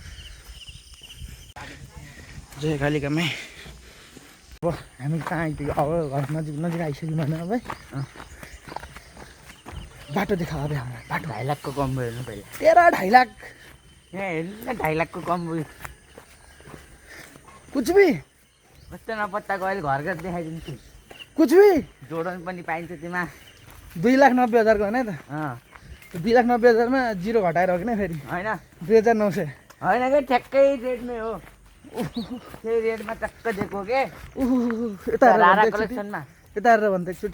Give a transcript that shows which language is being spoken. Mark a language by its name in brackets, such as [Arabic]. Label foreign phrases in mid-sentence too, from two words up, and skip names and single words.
[Nepali] जय कालिकामै। अब हामी कहाँ आइपुग्यो? अब घर नजिक नजिक आइसक्यौँ भने अब बाटो देखा अब हामीलाई बाटो। 2.5 लाखको कम्बो हेर्नु पहिला। 13.5 लाख यहाँ हेर्नु न 2.5 लाखको कम्बो। [Hindi] कुछ भी [Nepali] कस्तो नपत्ताको अहिले घर घर देखाइदिन्छु। [Hindi] कुछ भी [Nepali] जोडन पनि पाइन्छ त्यसमा। 2,90,000 होइन त? 2,90,000 में 0 घटाएर हो कि न फेरि? होइन 2,900 होइन कि ठ्याक्कै रेटमै हो। त्यही रेटमा टक्क दिएको के। यता रारा कलेक्सनमा यता हेरेर भन्दा एकचोटि